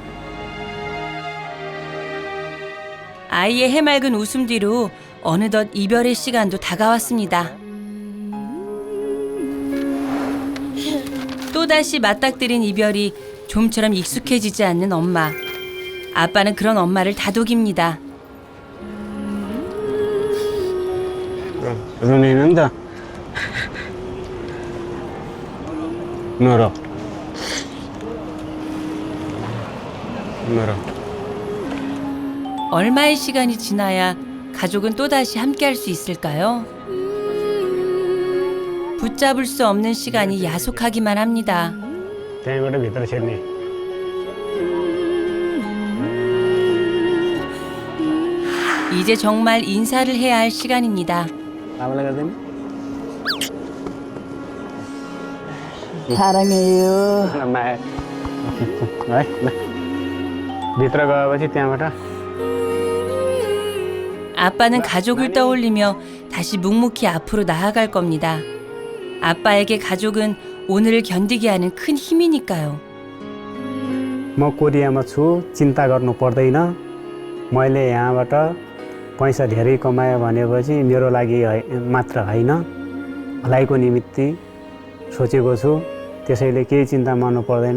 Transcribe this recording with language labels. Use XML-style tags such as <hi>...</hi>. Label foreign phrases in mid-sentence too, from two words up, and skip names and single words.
<ko>아이의 해맑은 웃음 뒤로 어느덧 이별의 시간도 다가왔습니다. 또다시 맞닥뜨린 이별이 좀처럼 익숙해지지 않는 엄마. 아빠는 그런 엄마를 다독입니다.</ko> <ne>रुँदैन त नर</ne> <ko>얼마의 시간이 지나야 가족은 또다시 함께할 수 있을까요? 붙잡을 수 없는 시간이 야속하기만 합니다.</ko> <ne>त्यहीँबाट भित्र छिर्ने</ne> <ko>이제 정말 인사를 해야 할 시간입니다.</ko> <ne>आमालाई गर्दैन</ne> <ko>사랑해요.</ko> <ne>माया है ल भित्र गएपछि त्यहाँबाट</ne> <ko>아빠는 가족을 떠올리며 다시 묵묵히 앞으로 나아갈 겁니다. 아빠에게 가족은 오늘을 견디게 하는 큰 힘이니까요.</ko> <ne>म कोरियामा छु चिन्ता गर्नु पर्दैन मैले यहाँबाट पैसा धेरै कमाएँ भनेपछि मेरो लागि मात्र होइन भलाइको निमित्त सोचेको छु त्यसैले केही चिन्ता मान्नु पर्दैन.</ne>